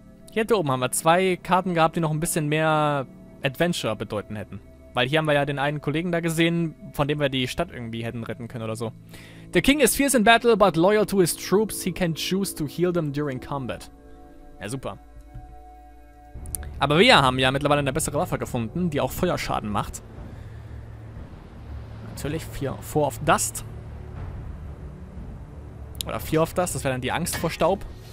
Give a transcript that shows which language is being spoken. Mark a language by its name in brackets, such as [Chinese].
[German] Hier oben haben wir 2 Karten gehabt, die noch ein bisschen mehr Adventure bedeuten hätten. Weil hier haben wir ja den einen Kollegen da gesehen, von dem wir die Stadt irgendwie hätten retten können oder so. [English] The king is fierce in battle, but loyal to his troops. He can choose to heal them during combat. [German] Ja, super. Aber wir haben ja mittlerweile eine bessere Waffe gefunden, die auch Feuerschaden macht. Natürlich 4 of Dust. Oder 4 of Dust, das wäre dann die Angst vor Staub.